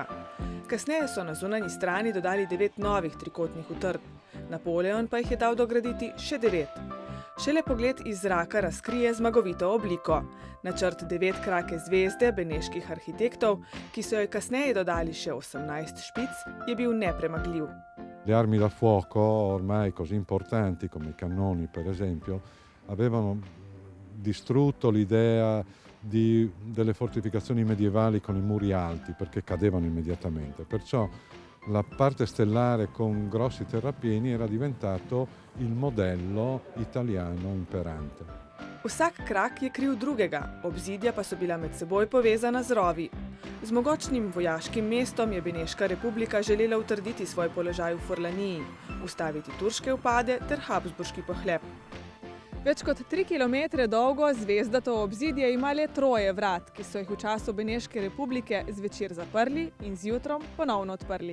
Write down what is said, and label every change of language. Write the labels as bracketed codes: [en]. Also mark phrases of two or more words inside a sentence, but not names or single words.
[sl] Kasneje so na zunanji strani dodali 9 novih trikotnih utrdb. Napoleon pa jih je dal dograditi še 9. Šele pogled iz zraka razkrije zmagovito obliko. Načrt 9-krake zvezde beneških arhitektov, ki so jo kasneje dodali še 18 špic, je bil nepremagljiv. [it] Le armi da fuoco, ormai così importanti come i cannoni per esempio, avevano distrutto l'idea delle fortificazioni medievali con i muri alti, perché cadevano immediatamente. Perciò la parte stellare con grossi terrapieni era diventato il modello italiano imperante. [sl] Vsak krak je kril drugega, obzidja pa so bila med seboj povezana z rovi. Z mogočnim vojaškim mestom je Beneška republika želela utrditi svoj položaj v Furlaniji, ustaviti turške vpade ter habsburški pohlep. Več kot 3 kilometre dolgo zvezdato obzidje ima le 3 vrat, ki so jih v času Beneške republike zvečer zaprli in zjutrom ponovno odprli.